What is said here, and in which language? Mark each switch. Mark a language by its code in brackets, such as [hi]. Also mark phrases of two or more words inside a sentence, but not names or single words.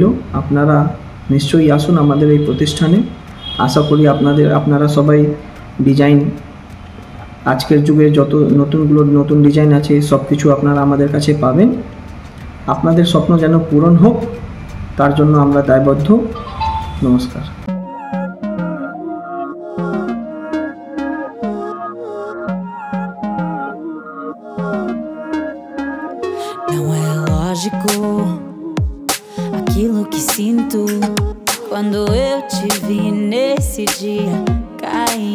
[bn] আপনারা নিশ্চয়ই আসুন আমাদের এই প্রতিষ্ঠানে। আশা করি আপনারা সবাই ডিজাইন, আজকের যুগে যত নতুন ডিজাইন আছে সব কিছু আপনারা আমাদের কাছে পাবেন। আপনাদের স্বপ্ন যেন পূরণ হোক, তার জন্য আমরা দায়বদ্ধ। নমস্কার। [pt] Não é lógico aquilo que sinto quando eu te vi nesse dia cair.